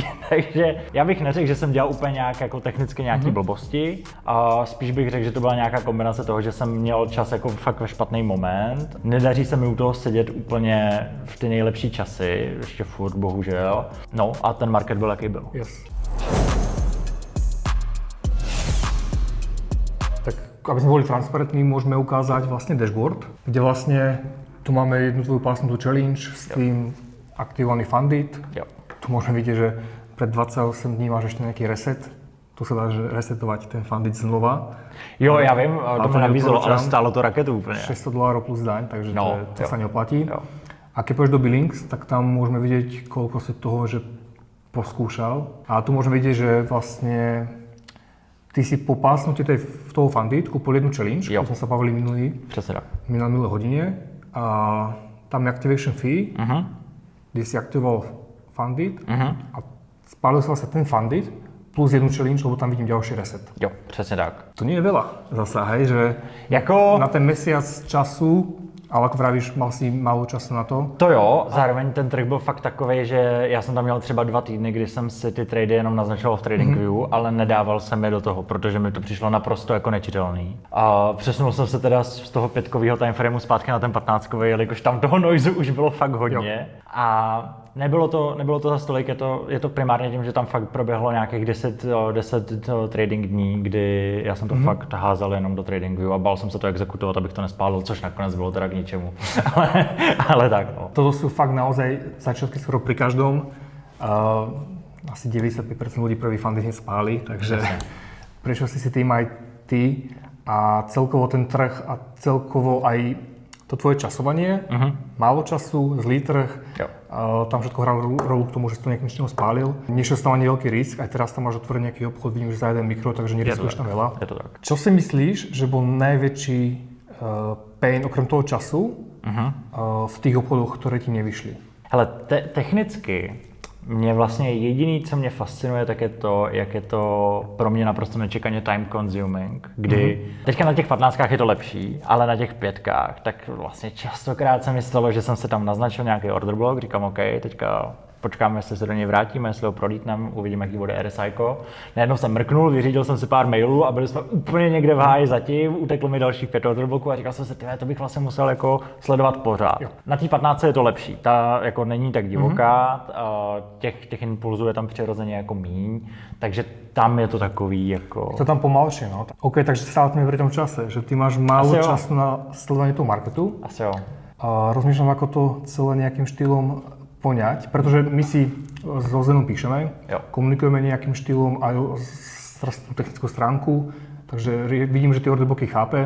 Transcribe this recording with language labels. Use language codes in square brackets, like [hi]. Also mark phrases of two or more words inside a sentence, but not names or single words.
[cs] Takže já bych neřekl, že jsem dělal úplně nějak jako technicky nějaký blbosti. A spíš bych řekl, že to byla nějaká kombinace toho, že jsem měl čas jako fakt ve špatný moment. Nedaří se mi u toho sedět úplně v ty nejlepší časy, ještě furt bohužel. No a ten market byl, jaký byl. Yes. [sk] Aby sme boli transparentní, môžeme ukázať vlastne dashboard, kde vlastne tu máme jednu tvoju pásnutú challenge s tým aktivovaný Fundit. Tu môžeme vidieť, že pred 28 dní máš ešte nejaký reset. Tu sa dá resetovať ten Fundit znova. [cs] Jo, já vím, to mi nabízelo, ale stálo to raketu úplně. [sk] $600 plus daň, takže to sa neoplatí. Jo. A keď pôjdeš do Billings, tak tam môžeme vidieť, koľko si toho, že poskúšal. A tu môžeme vidieť, že vlastne ty si po pásnutí toho Fundit kúpil jednu challenge, ktorú sme sa bavili minulé hodine. A tam je [en] activation fee, [sk] kde si aktivoval Fundit a spálil sa vlastne ten Fundit plus jednu challenge, lebo tam vidím ďalší reset. [cs] Jo, přesně tak. [sk] To nie je veľa zasa, hej, že jako... na ten mesiac času, ale ako vravíš, mal si málo času na to? [cs] To jo, zároveň ten trh byl fakt takovej, že já jsem tam měl třeba 2 týdny, kdy jsem si ty trady jenom naznačoval v TradingView, ale nedával jsem je do toho, protože mi to přišlo naprosto jako nečitelný. A přesunul jsem se teda z toho 5kového timeframeu zpátky na ten 15kový, jelikož tam toho noizu už bylo fakt hodně. Jo. A nebylo to za stolik, je to primárně tím, že tam fakt proběhlo nějakých 10 trading dní, kdy já jsem to fakt házel jenom do TradingView a bál jsem se to exekutovat, abych to nespálil, což nakonec bylo teda k ničemu. ale tak no. [sk] Toto sú fakt naozaj začiatky skoro pri každom. Asi 95% ľudí prvý Fundit nespáli, takže prečo si tým aj ty a celkovo ten trh a celkovo aj to tvoje časovanie, málo času, zlý trh, tam všetko hralo rolu k tomu, že si to nejakým činom spálil. Nešiel tam ani veľký risk, aj teraz tam máš otvorený nejaký obchod, vidím, že za 1 mikro, takže neriskuješ tam veľa. Je to tak. Čo si myslíš, že bol najväčší pain okrem toho času v tých obchodoch, ktoré ti nevyšli? [cs] Hele, technicky mě vlastně jediný, co mě fascinuje, tak je to, jak je to pro mě naprosto nečekaně [en] time consuming, [cs] kdy teďka na těch 15kách je to lepší, ale na těch 5kách, tak vlastně častokrát se mi stalo, že jsem se tam naznačil nějaký [en] order block, [cs] říkám OK, teďka počkáme, jestli se do něj vrátíme, jestli ho prolítneme, uvidíme, jaký bude RSIko. Najednou jsem mrknul, vyřídil jsem si pár mailů a byli jsme úplně někde v háji zatím, uteklo mi dalších 5 orderbloků a říkal jsem si, to bych vlastně musel jako sledovat pořád. Jo. Na té 15 je to lepší, ta jako není tak divoká, těch impulzů je tam přirozeně jako míň, takže tam je to takový jako... [sk] To tam pomalšie, no. OK, takže stále sme pri tom čase, že ty máš málo času na sledovanie toho marketu. [cs] Asi jo. [sk] A rozmýšľam, ako to celé nejakým štýlom poňať, pretože my si so Zdenom píšeme, komunikujeme nejakým štýlom aj tú technickú stránku, takže vidím, že tie orderbloky chápe.